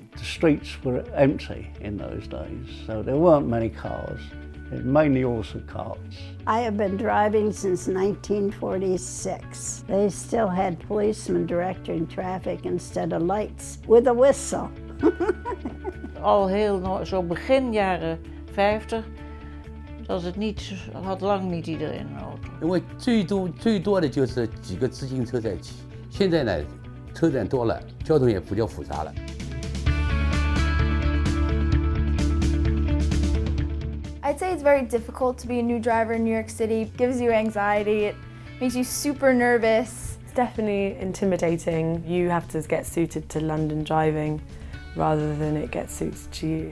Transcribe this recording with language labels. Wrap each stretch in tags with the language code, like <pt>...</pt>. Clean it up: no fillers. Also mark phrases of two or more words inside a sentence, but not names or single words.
<en>The streets were empty in those days, so there weren't many cars. It was mainly horse and carts. I have been driving since 1946. They still had policemen directing traffic instead of lights, with a whistle.</en> <nl>Al heel zo begin jaren 50, was het niet, had lang niet iedereen een auto.</nl> <zh>因为最多的就是几个自行车在骑，现在呢，车站多了，交通也比较复杂了。</zh> <en>I'd say it's very difficult to be a new driver in New York City. It gives you anxiety, it makes you super nervous. It's definitely intimidating. You have to get suited to London driving rather than it gets suited to you.</en>